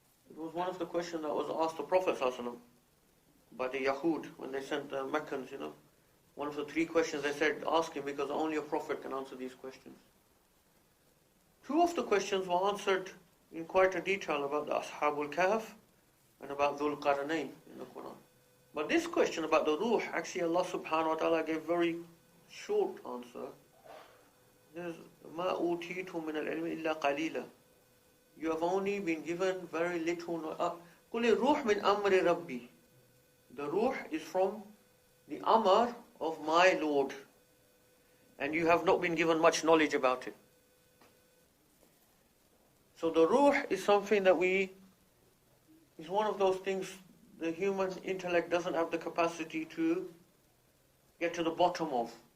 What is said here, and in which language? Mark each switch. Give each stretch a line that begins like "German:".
English: It was one of the questions that was asked the Prophet ﷺ by the Yahud when they sent the Meccans, One of the 3 questions they said, ask him, because only a Prophet can answer these questions. 2 of the questions were answered in quite a detail about the Ashabul Kahf and about Dhul Qarnayn in the Quran. But this question about the ruh, actually Allah subhanahu wa ta'ala gave very short answer. There's
Arabic: مَا أُوتِيتُم مِّنَ الْعِلْمِ إِلَّا قَلِيلًا.
English: You have only been given very little.
Arabic: قُلِ الرُّوحُ مِنْ أَمْرِ رَبِّي.
English: The ruh is from the amr of my Lord. And you have not been given much knowledge about it. So the ruh is something that is one of those things the human intellect doesn't have the capacity to get to the bottom of.